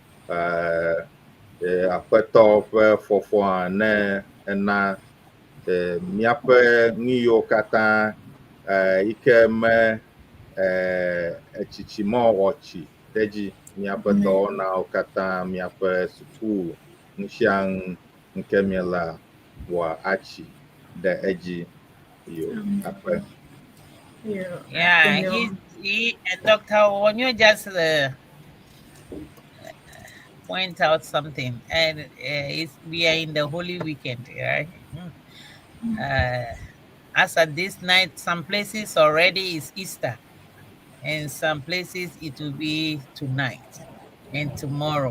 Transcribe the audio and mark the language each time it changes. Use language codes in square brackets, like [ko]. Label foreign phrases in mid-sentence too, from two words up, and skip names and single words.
[ee] Akpeto pe fofo ne na miaƒe nuyiwo katã ike me etsitsimɔ wɔtsi ɖe dzi miaƒe dɔwɔnawo katã miaƒe suku nu sia nu nke miela wɔ atsi ɖe edzi yo akpe. [en] Yeah, he Dr. Onyo just point out something, and we are in the Holy Weekend, right? As at this night, some places already is Easter, and some places it will be tonight and tomorrow.